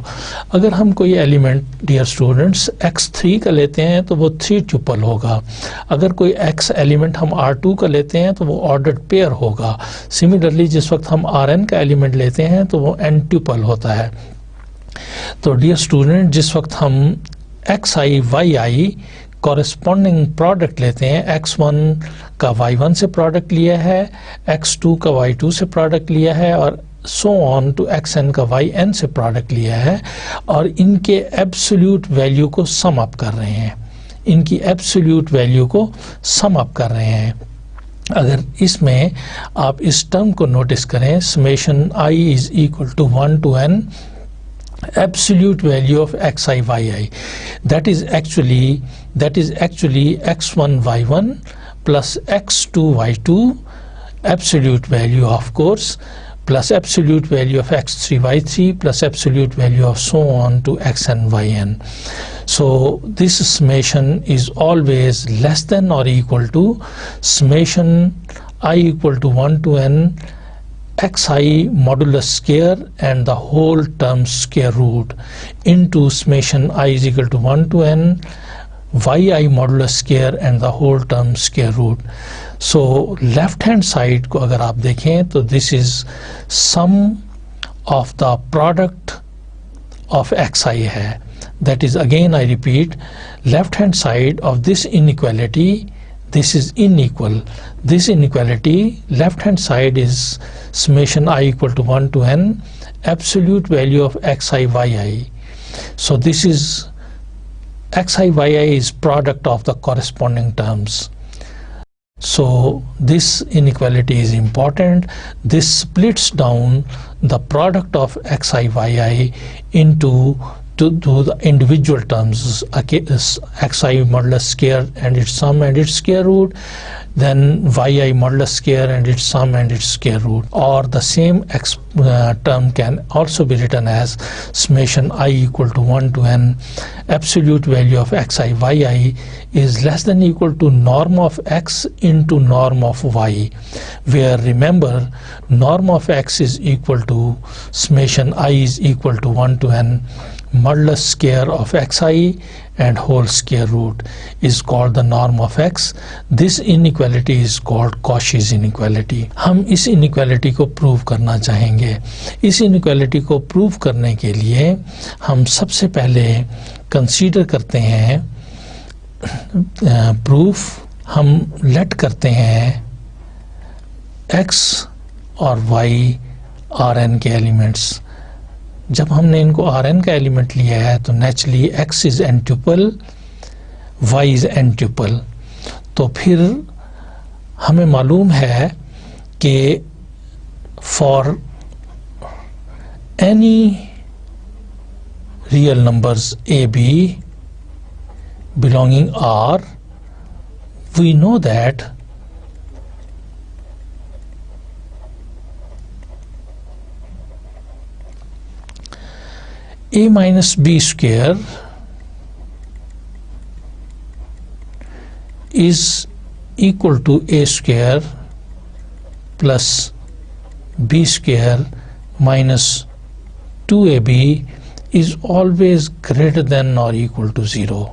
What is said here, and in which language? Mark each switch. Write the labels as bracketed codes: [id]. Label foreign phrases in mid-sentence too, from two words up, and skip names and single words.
[hi] अगर हम कोई एलिमेंट [en] dear students [hi] x3 का लेते हैं तो वो 3 ट्यूपल होगा। अगर कोई x एलिमेंट हम R2 का लेते हैं तो वो [en] ordered pair [hi] होगा। सिमिलरली जिस वक्त हम Rn का एलिमेंट लेते हैं तो वो n ट्यूपल होता है। तो [en] dear student [hi] जिस वक्त हम xi yi [en] corresponding product [hi] लेते हैं, x1 का y1 से प्रोडक्ट लिया है, x2 का y2 से प्रोडक्ट लिया है और [en] so on to xn [hi] का yn से प्रोडक्ट लिया है, और इनके [en] absolute value [hi] को [en] sum up [hi] कर रहे हैं, इनकी [en] absolute value [hi] को [en] sum up [hi] कर रहे हैं। अगर इसमें आप इस टर्म को नोटिस करें, [en] summation i is equal to 1 to n absolute value of xi yi, that is actually x1 y1 plus x2 y2 absolute value of course plus absolute value of x3 y3 plus absolute value of so on to xn yn. So this summation is always less than or equal to summation I equal to 1 to n xi modulus square and the whole term square root into summation I is equal to 1 to n yi modulus square and the whole term square root. So left hand side [hi] को अगर आप देखें तो [en] this is sum of the product of xi है। That is again I repeat, left hand side of this inequality, this is unequal. This inequality left hand side is summation I equal to 1 to n absolute value of xi yi So this is xi yi is product of the corresponding terms. So this inequality is important. This splits down the product of xi yi into the individual terms, xi modulus square and its sum and its square root, then yi modulus square and its sum and its square root. Or the same term can also be written as summation I equal to 1 to n absolute value of xi yi is less than equal to norm of x into norm of y, where remember norm of x is equal to summation I is equal to 1 to n modulus square of xi and whole square root is called the norm of x. This inequality is called Cauchy's inequality. [hi] हम इस inequality को prove करना चाहेंगे. इस inequality को prove करने के लिए हम सबसे पहले consider करते हैं proof. हम let करते हैं x और y Rn के elements. जब हमने इनको Rn का एलिमेंट लिया है तो [en] naturally x is n tuple, y is n tuple. [hi] तो फिर हमें मालूम है कि [en] for any real numbers a b belonging R, we know that a minus b square is equal to a square plus b square minus 2ab is always greater than or equal to 0.